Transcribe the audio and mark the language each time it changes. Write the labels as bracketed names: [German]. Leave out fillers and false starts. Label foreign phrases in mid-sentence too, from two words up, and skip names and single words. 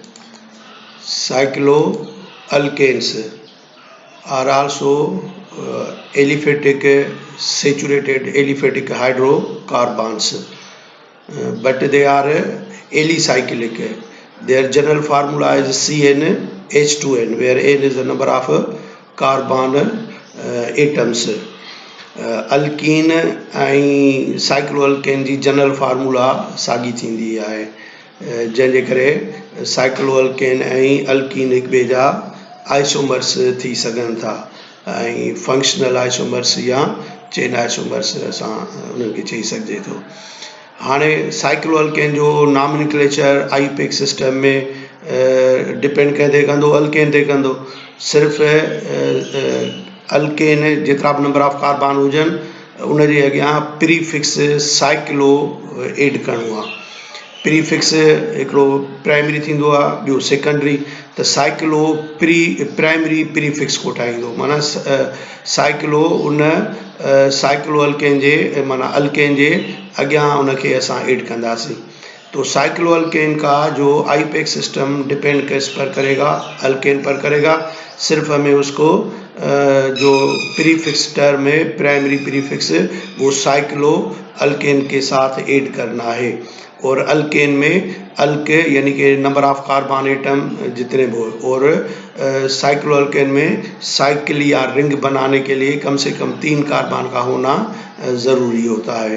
[English] Cycloalkanes are also aliphatic, saturated aliphatic hydrocarbons, but they are alicyclic. Their general formula is CnH2n, where n is the number of carbon atoms. [Sindhi] अल्कीन ऐं साइक्लोअल्केन जी [English] general formula [Sindhi] साॻी थींदी आहे, जंहिंजे करे साइक्लोअल्केन ऐं अल्कीन हिक ॿिए जा आइसोमर्स थी सघनि था ऐं [English] functional isomers [Sindhi] या [English] chain isomers [Sindhi] असां उन्हनि खे चई सघिजे थो। हाणे साइक्लोअल्केन जो नॉमेनक्लेचर [English] IUPAC system [Sindhi] में डिपेंड कंदे कंदो अल्केन ते कंदो। सिर्फ़ु अल्केन जेतिरा बि [English] number of carbon [Sindhi] हुजनि उनजे अॻियां प्रीफिक्स साइक्लो एड करिणो आहे। प्रीफिक्स हिकिड़ो प्राइमरी थींदो आहे, ॿियो सेकेंडरी, त साइक्लो [English] primary prefix [Sindhi] कोठाईंदो, माना साइक्लो उन साइक्लो अल्केन जे माना अल्केन जे अॻियां उनखे असां एड कंदासीं। [Hindi] तो साइक्लोअल्केन का जो [English] IUPAC system [Hindi] डिपेंड किस पर करेगा, अल्केन पर करेगा। सिर्फ हमें उसको जो [English] prefix term [Hindi] है [English] primary prefix [Hindi] वो साइक्लो अल्केन के साथ ऐड करना है। और अल्केन में अल्क यानी कि [English] number of carbon atom [Hindi] जितने वो, और साइक्लो अल्केन में साइकिल या रिंग बनाने के लिए कम से कम 3 कार्बन का होना ज़रूरी होता है।